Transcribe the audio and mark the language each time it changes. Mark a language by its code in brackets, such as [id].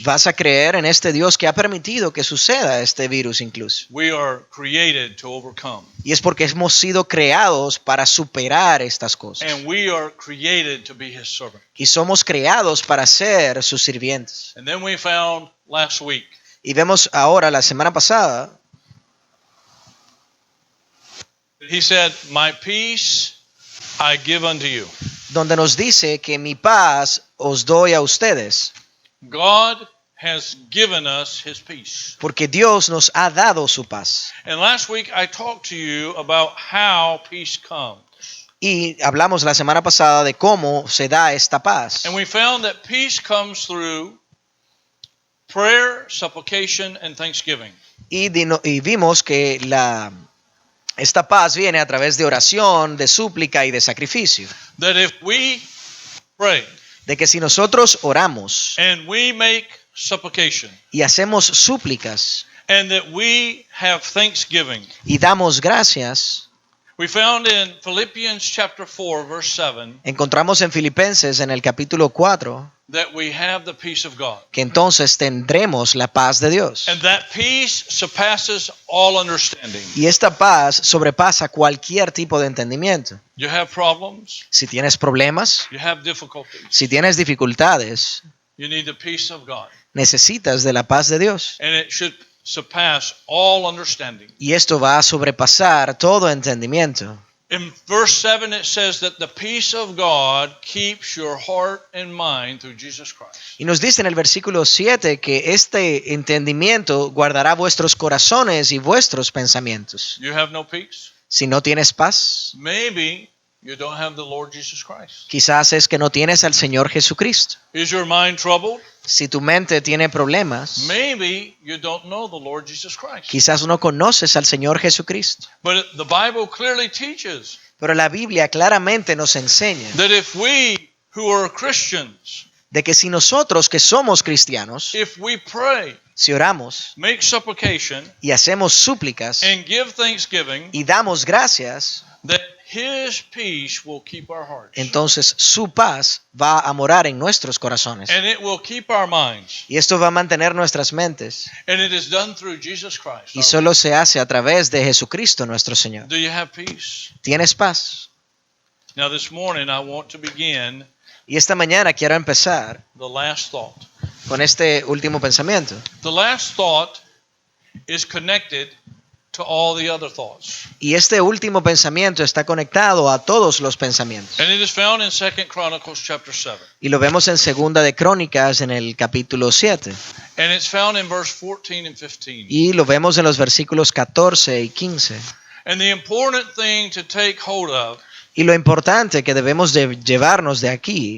[es] ¿Vas a creer en este Dios que ha permitido que suceda este virus incluso? [en] We are created to overcome. [es] Y es porque hemos sido creados para superar estas cosas. [en] And we are created to be his servant. [es] Y somos creados para ser sus sirvientes. [en] And then we found last week [es] Y vemos ahora, la semana pasada, [en] he said, "My peace I give unto you." [es] donde nos dice que mi paz os doy a ustedes, [en] God has given us his peace. [es] porque Dios nos ha dado su paz. [en] And last week I talked to you about how peace comes. [es] Y hablamos la semana pasada de cómo se da esta paz. [en] And we found that peace comes through prayer, supplication, and thanksgiving. [es] Y vimos que esta paz viene a través de oración, de súplica y de sacrificio. [en] That if we pray [es] De que si nosotros oramos [en] and we make supplication [es] y hacemos súplicas [en] and that we have thanksgiving, [es] y damos gracias, [en] we found in Philippians chapter 4 verse 7 [es] encontramos en Filipenses en el capítulo 4 [en] that we have the peace of God. [es] que entonces tendremos la paz de Dios. [en] And that peace surpasses all understanding. [es] Y esta paz sobrepasa cualquier tipo de entendimiento. [en] You have problems, [es] Si tienes problemas, [en] you have difficulties. [es] si tienes dificultades, [en] You need the peace of God. [es] necesitas de la paz de Dios. [en] And it should surpass all understanding. [es] Y esto va a sobrepasar todo entendimiento. [en] In verse 7 it says that the peace of God keeps your heart and mind through Jesus Christ. [es] Y nos dice en el versículo 7 que este entendimiento guardará vuestros corazones y vuestros pensamientos. [en] You have no peace? [es] Si no tienes paz, [en] Maybe you don't have the Lord Jesus Christ. [es] quizás es que no tienes al Señor Jesucristo. [en] Is your mind troubled? [es] Si tu mente tiene problemas, [en] Maybe you don't know the Lord Jesus Christ. [es] quizás no conoces al Señor Jesucristo. [en] But the Bible clearly teaches [es] Pero la Biblia claramente nos enseña [en] that if we who are Christians, [es] de que si nosotros que somos cristianos, [en] if we pray, [es] si oramos [en] make supplication, [es] y hacemos súplicas [en] and give thanksgiving, [es] y damos gracias, [en] that his peace will keep our hearts. [es] entonces su paz va a morar en nuestros corazones. [en] And it will keep our minds. [es] Y esto va a mantener nuestras mentes. [en] And it is done through Jesus Christ. [es] Y solo se hace a través de Jesucristo nuestro Señor. [en] Do you have peace? [es] ¿Tienes paz? [en] Now this morning I want to begin [es] Y esta mañana quiero empezar [en] the last thought. [es] con este último pensamiento. [en] The last thought is connected to all the other thoughts. [es] Y este último pensamiento está conectado a todos los pensamientos. [en] And it is found in 2 Chronicles chapter 7. [es] Y lo vemos en Segunda de Crónicas en el capítulo 7. [en] And it's found in verse 14 and 15. [es] Y lo vemos en los versículos 14 y 15. [en] And the important thing to take hold of [es] Y lo importante que debemos de llevarnos de aquí